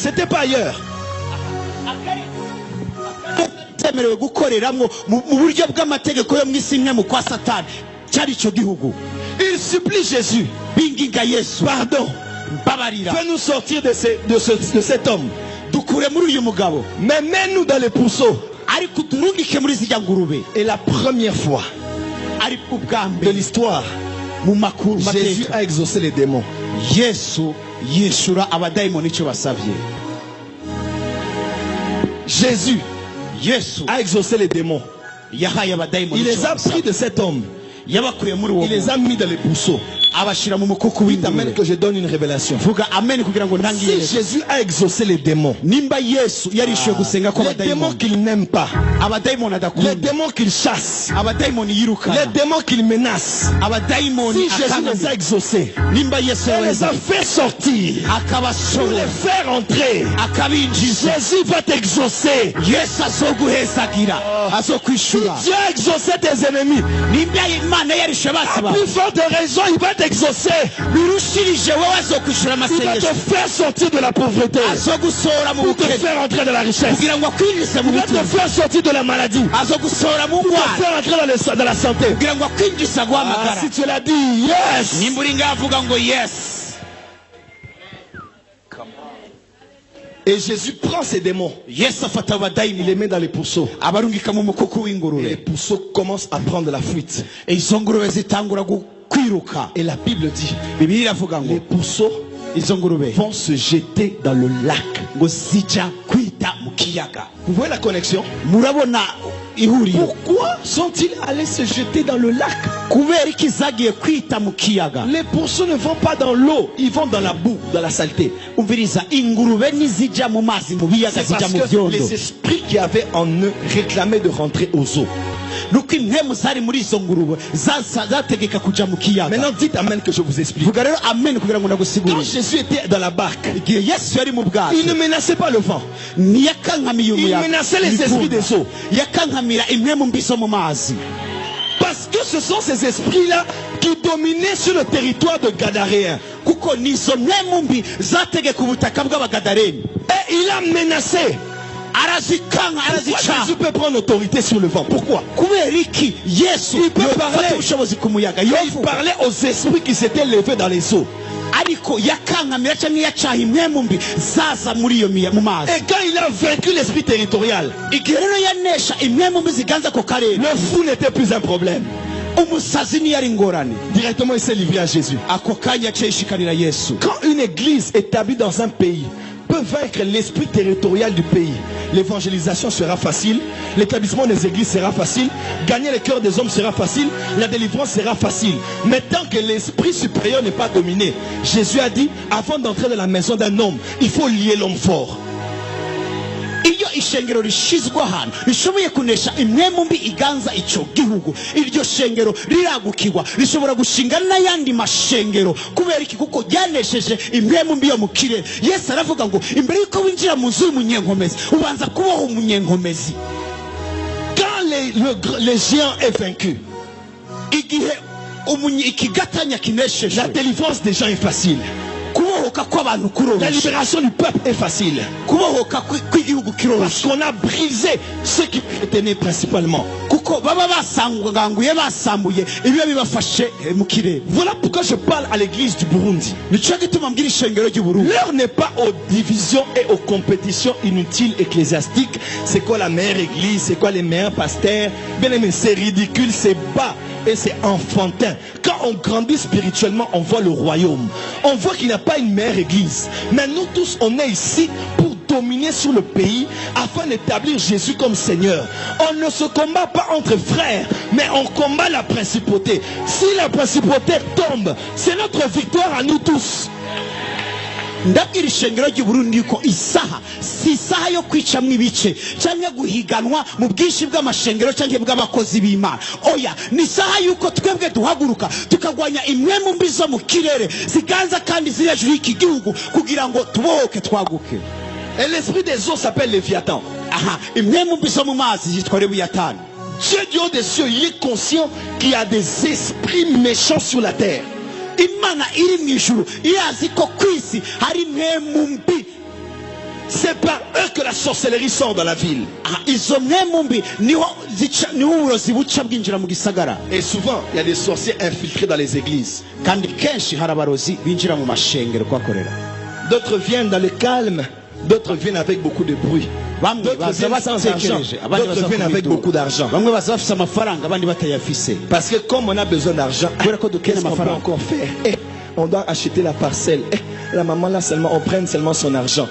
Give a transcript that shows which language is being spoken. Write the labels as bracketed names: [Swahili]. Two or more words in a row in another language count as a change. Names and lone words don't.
[French] C'était pas ailleurs. Il supplie Jésus. Pardon. Fais-nous sortir de cet homme. Mais mets-nous dans les pourceaux. Et la première fois, [Rundi] ari ubwa [French] de [Rundi] mbere [French] l'histoire, [Rundi] mu makuru Jésus mateka [French] a exaucé les démons. [Rundi] yesu yishura abadayimoni icyo basabye. Jésus yesu [French] a exaucé les démons. [Rundi] yahaye abadayimoni [French] Il [Rundi] icyo [French] les a pris [Rundi] basabye. [French] de cet homme. [Rundi] yabakuye muri uwo [French] Il les a mis dans les bousseaux. [Rundi] abashyira mu mukuku [French] Oui, t'amène [Rundi] w'ingurube. [French] que je donne une révélation. [Rundi] vuga amen kugira ngo [French] Si [Rundi] ntangire. [French] Jésus a exaucé les démons, [Rundi] nimba yesu yarishuye gusenga [French] les démons [Rundi] kw'abadayimoni, [French] qu'il n'aime pas, [Rundi] abadayimoni [French] les [Rundi] adakunda, [French] démons qu'il chasse, [Rundi] abadayimoni [French] les [Rundi] yirukana, [French] démons qu'il menace, [Rundi] abadayimoni [French] si Jésus les a [Rundi] akangamira, [French] exaucés, [Rundi] nimba yesu [French] il les a [Rundi] yabeza [French] fait sortir pour [Rundi] akabasohora [French] les faire entrer. [Rundi] akabinjiza, [French] Jésus va t'exaucer. [Rundi] yesu azoguhezagira azokwishura. [French] Dieu a exaucé tes ennemis. [Rundi] nimba imana yarishe basi [French] À [Rundi] bawe [French] plus forte raison, il va t'exaucer. [Rundi] birushirije wowe azokwishura [French] Il va [Rundi] amasengesho, [French] te faire sortir de la pauvreté [Rundi] azogusohora mu [French] pour te [Rundi] bukene [French] faire entrer dans la richesse. [Rundi] kugira ngo akwinjize mu [French] Il va te [Rundi] bukene, [French] faire sortir de la maladie [Rundi] azogusohora mu [French] pour te [Rundi] ndwara [French] faire entrer dans la santé. [Rundi] kugira ngo akwinjize Ah, aguhamagara. [French] si tu l'as dit, [Rundi] yes. nimba uri ngavuga ngo yes. [French] Et Jésus prend ses démons, [Rundi] yesu afata [French] il [Rundi] abadayimoni [French] les met dans les pourceaux. [Rundi] abarungika mu mukuku [French] Et les [Rundi] w'ingurube, [French] pourceaux commencent à prendre la fuite. [Rundi] izo ngurube zitangura kwiruka. [French] Et la Bible dit, [Rundi] bibiliya iravuga [French] les [Rundi] ngo [French] pourceaux [Rundi] izo ngurube [French] vont se jeter dans le lac. [Rundi] ngo zijya kwita mu kiyaga. [French] Vous voyez la connexion? [Rundi] murabona ihuriro. [French] Pourquoi sont-ils allés se jeter dans le lac? [Rundi] kubera iki zagiye kwita mu kiyaga? [French] Les pourceaux ne vont pas dans l'eau, ils vont dans la boue, dans la saleté. [Rundi] umviriza, ingurube ntizijya mu mazi mu biyaga, [French] C'est [Rundi] zijya [French] parce [Rundi] mu [French] que [Rundi] byondo. [French] les esprits qui avaient en eux réclamaient de rentrer aux eaux. [Rundi] nuko impemu zari muri izo ngurube zategeka kujya mu kiyaga. [French] Maintenant dites amen que je vous explique. [Rundi] vuga rero amen kugira ngo [French] Quand [Rundi] ndagusigurire. [French] Jésus était dans la barque, [Rundi] igihe yesu yari mu bwato, [French] il ne menaçait pas le vent. [Rundi] ntiyakankamiye [French] Il [Rundi] umuyaga, [French] menaçait les esprits des eaux. [Rundi] yakankamira impemu mbi zo mu mazi. [French] Parce que ce sont ces esprits-là qui dominaient sur le territoire de Gadaréens. [Rundi] kuko nizo mpemu mbi zategeka ubutaka bw'abagadareni. [French] Et il a menacé. [Rundi] arazikanka [French] Pourquoi [Rundi] arazica. [French] Jésus peut prendre autorité sur le vent? Pourquoi? [Rundi] kubera iki yesu [French] Il peut [Rundi] yofata [French] parler. [Rundi] ubushobozi ku muyaga? [French] Il [Rundi] yovuga, [French] parlait aux esprits qui s'étaient levés dans les eaux. [Rundi] ariko yakankamira cyangwa yacaha impemu mbi zaza muri iyo mu mazi. [French] Et quand il a vaincu l'esprit territorial, [Rundi] igihe rero yanesha impemu mbi ziganza ako karere, [French] le fou n'était plus un problème. [Rundi] umusazi niyo ari ingorane. [French] Directement, il s'est livré à Jésus. [Rundi] ako kanya yaciye yishikanira yesu. [French] Quand une église établie dans un pays peut vaincre l'esprit territorial du pays, l'évangélisation sera facile, l'établissement des églises sera facile, gagner le cœur des hommes sera facile, la délivrance sera facile. Mais tant que l'esprit supérieur n'est pas dominé, Jésus a dit, avant d'entrer dans la maison d'un homme, il faut lier l'homme fort. [Rundi] iyo ishengero rishizwe ahantu rishoboye kunesha impemu mbi iganza icyo gihugu, iryo shengero riragukirwa, rishobora gushinga n'ayandi mashengero. kubera iki? kuko ryanesheje impemu mbi yo mu kirere. yesu aravuga ngo imbere y'uko winjira mu nzu y'umunyenkomezi ubanza kubaho umunyenkomezi. [French] Quand le géant est vaincu, [Rundi] igihe ikigatanya kineshejwe, [French] la délivrance des gens est facile. [Rundi] kubohoka kw'abantu [French] La [Rundi] kuroroshye, [French] libération du peuple est facile. [Rundi] kubohoka kw'igihugu [French] Parce [Rundi] kiroroshye, [French] qu'on a brisé ce qui retenait principalement. [Rundi] kuko baba basanguye basambuye ibyo bibafashe mu kirere. [French] Voilà pourquoi je parle à l'église du Burundi. [Rundi] nicyo gituma mbwira ishengero ry'uburundi, [French] L'heure n'est pas aux divisions et aux compétitions inutiles ecclésiastiques. C'est quoi la meilleure église? C'est quoi les meilleurs pasteurs? Bien aimé, c'est ridicule, c'est bas et c'est enfantin. Quand on grandit spirituellement, on voit le royaume. On voit qu'il n'y a pas une meilleure église. Mais nous tous, on est ici pour dominer sur le pays afin d'établir Jésus comme Seigneur. On ne se combat pas entre frères, mais on combat la principauté. Si la principauté tombe, c'est notre victoire à nous tous. [Rundi] ndabwira ishengero ry'uburundi ko isaha si isaha yo kwicamwa ibice cyangwa guhiganwa mu bwinshi bw'amashengero cyangwa bw'abakozi b'Imana. oya, ni isaha yuko twebwe duhaguruka tukagwanya impemu mbi zo mu kirere ziganza kandi ziri hejuru y'iki gihugu kugira ngo tubohoke twaguke. [French] Et l'esprit des eaux s'appelle Léviathan. [Rundi] aha, impemu mbi zo mu mazi yitwa Lewiyatani. [French] Dieu du haut des cieux, il est conscient qu'il y a des esprits méchants sur la terre. [Rundi] imana iri mu ijuru irazi ko ku isi hari impemu mbi. [French] C'est par eux que la sorcellerie sort dans la ville. [Rundi] izo mpemu mbi niho uburozi buca bwinjira mu gisagara. [French] Et souvent, il y a des sorciers infiltrés dans les églises. [Rundi] kandi kenshi hari abarozi binjira mu mashengero kuhakorera. [French] D'autres viennent dans le calme D'autres viennent avec beaucoup de bruit. D'autres viennent sans argent. D'autres viennent avec beaucoup d'argent. Parce que comme on a besoin d'argent, qu'est-ce qu'on peut encore faire? On doit acheter la parcelle. La maman là seulement, on prenne seulement son argent.